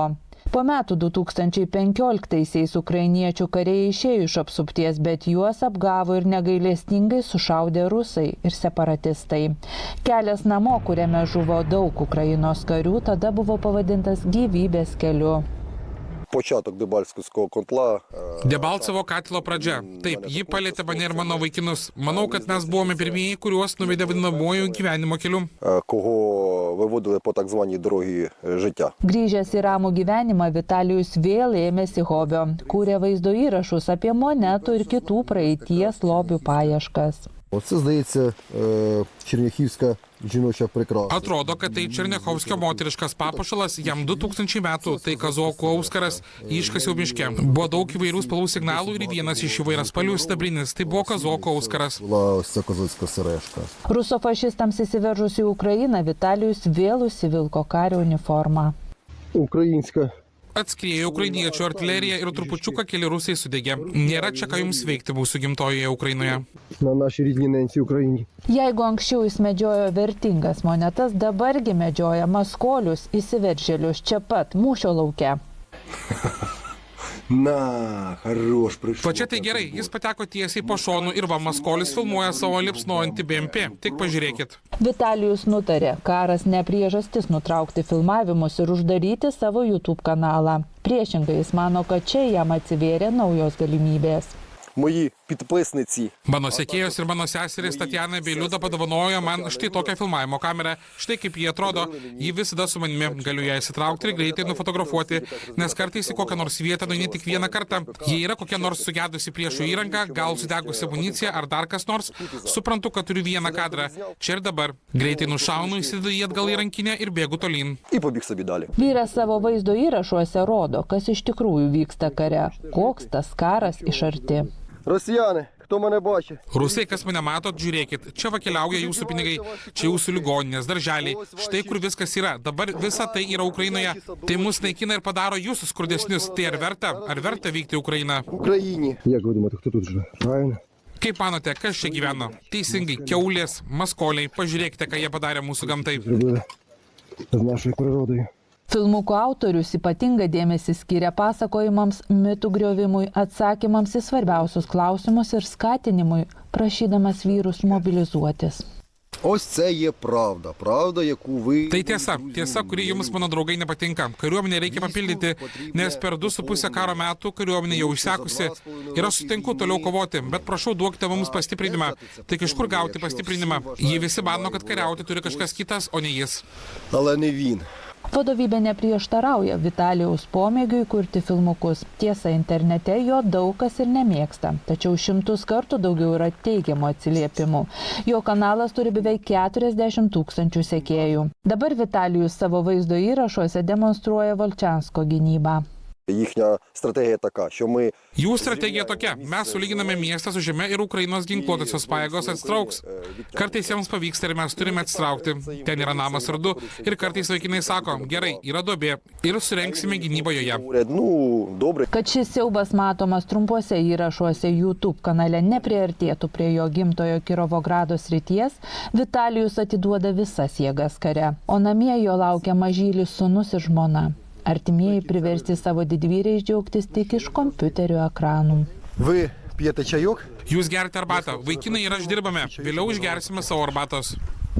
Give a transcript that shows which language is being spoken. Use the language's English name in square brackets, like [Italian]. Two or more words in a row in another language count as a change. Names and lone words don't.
[Lithuanian] Po metų 2015-aisiais ukrainiečių kariai išėjo iš apsupties, bet juos apgavo ir negailestingai sušaudė rusai ir separatistai. Kelias namo, kuriame žuvo daug Ukrainos karių, tada buvo pavadintas gyvybės keliu. [Ukrainian] Початок Дебальцевського котла. [Lithuanian] Debalcevo katilo pradžia. Taip, ji palėtė mane ir mano vaikinus. Manau, kad mes buvome pirmieji, kuriuos nuvedė vadinamuoju gyvenimo keliu. [Ukrainian] Кого виводили по так званій дорогі життя. [Lithuanian] Grįžęs į ramų gyvenimą, Vitalijus vėl ėmėsi hobio. Kūrė vaizdo įrašus apie monetų ir kitų praeities lobių paieškas. [Ukrainian] Оце, здається, черняхівська жіноча прикраса. [Lithuanian] Atrodo, kad tai Černiachovskio moteriškas papuošalas, jam 2000 metų, tai kazokų auskaras, iškasiau miške. Buvo daug įvairių spalvų signalų ir vienas iš įvairiaspalvių sidabrinis, tai buvo kazokų auskaras. [Ukrainian] Була ось ця козацька сережка. [Lithuanian] Rusofašistams įsiveržus į Ukrainą, Vitalijus vėl užsivilko kario uniformą. [Ukrainian] Українська. [Lithuanian] Atskriejo ukrainiečių artilerija ir trupučiuką keli rusai sudegė. Nėra čia ką jums veikti mūsų gimtojoje Ukrainoje. [Ukrainian] На нашій рідній ненці Україні. [Lithuanian] Jeigu anksčiau jis medžiojo vertingas monetas, dabargi medžioja maskolius įsiveržėlius čia pat, mūšio lauke. [Ukrainian] На, хорош, прийшов. [Lithuanian] Va čia tai gerai, jis pateko tiesiai po šonu ir va Maskolis filmuoja savo liepsnojantį BMP. Tik pažiūrėkit. Vitalijus nutarė, karas ne priežastis nutraukti filmavimus ir uždaryti savo YouTube kanalą. Priešingai, jis mano, kad čia jam atsivėrė naujos galimybės. [Ukrainian] мої підписниці. [Lithuanian] Mano sekėjos ir mano seserys Tatjana bei Liuda padovanojo man štai tokią filmavimo kamerą. Štai kaip jie atrodo, ji visada su manimi, galiu ją įsitraukti ir greitai nufotografuoti, nes kartais į kokią nors vietą nueini tik vieną kartą. Jei yra kokia nors sugedusi priešų įranga, gal sudegusi amunicija ar dar kas nors, suprantu, kad turiu vieną kadrą. Čia ir dabar. Greitai nušaunu, įsidedu jį atgal į rankinę ir bėgu tolyn. [Ukrainian] І побіг собі далі. [Lithuanian] Vyras savo vaizdo įrašuose rodo, kas iš tikrųjų vyksta kare, koks tas karas iš arti. [Ukrainian] Росіяни, хто мене бачить? [Lithuanian] Rusai, kas mane matot, žiūrėkit, čia va keliauja jūsų pinigai, čia jūsų ligoninės, darželiai, štai kur viskas yra. Dabar visa tai yra Ukrainoje. Tai mus naikina ir padaro jūsų skurdesnius. Tai ar verta vykti į Ukrainą? [Ukrainian] В Україні. Як ви думаєте, хто тут живе? Правильно? [Lithuanian] Kaip manote, kas čia gyveno? Teisingai, kiaulės, maskoliai, pažiūrėkite, ką jie padarė mūsų gamtai. [Ukrainian] Зробили з нашою природою. [Lithuanian] Filmukų autorius ypatingą dėmesį skiria pasakojimams, mitų griovimui, atsakymams į svarbiausius klausimus ir skatinimui, prašydamas vyrus mobilizuotis. [Ukrainian] Ось це є правда. Правда, яку ви... [Lithuanian] Tai tiesa, kuri jums, mano draugai, nepatinka. Kariuomenę reikia papildyti, nes per 2,5 karo metų kariuomenė jau išsekusi. Ir aš sutinku toliau kovoti, bet prašau duokite mums pastiprinimą. Tik iš kur gauti pastiprinimą? Jie visi mano, kad kariauti turi kažkas kitas, o ne jis. [Ukrainian] Але не він. [Lithuanian] Vadovybė neprieštarauja Vitalijaus pomėgiui kurti filmukus. Tiesa, internete jo daug kas ir nemėgsta, tačiau 100 kartų daugiau yra teigiamų atsiliepimų. Jo kanalas turi beveik 40 000 sekėjų. Dabar Vitalijus savo vaizdo įrašuose demonstruoja Volčansko gynybą. [Ukrainian] Їхня стратегія така, що ми... [Lithuanian] Jų strategija tokia. Mes sulyginame miestą su žeme ir Ukrainos ginkluotosios pajėgos atsitrauks. Kartais jiems pavyksta ir mes turime atsitraukti. Ten yra namas ar du. Ir kartais vaikinai sako, gerai, yra duobė. Ir surenksime gynybą joje. [Ukrainian] Ну, добре. [Lithuanian] Kad šis siaubas matomas trumpuose įrašuose YouTube kanale nepriartėtų prie jo gimtojo Kirovogrado srities, Vitalijus atiduoda visas jėgas kare. O namie jo laukia mažylis sūnus ir žmona. Artimieji priversti savo didvyriais džiaugtis tik iš kompiuterio ekranų. [Ukrainian] Ви п'єте чайок? [Lithuanian] Jūs gerite arbatą. Vaikinai ir aš dirbame. Vėliau išgersime savo arbatos.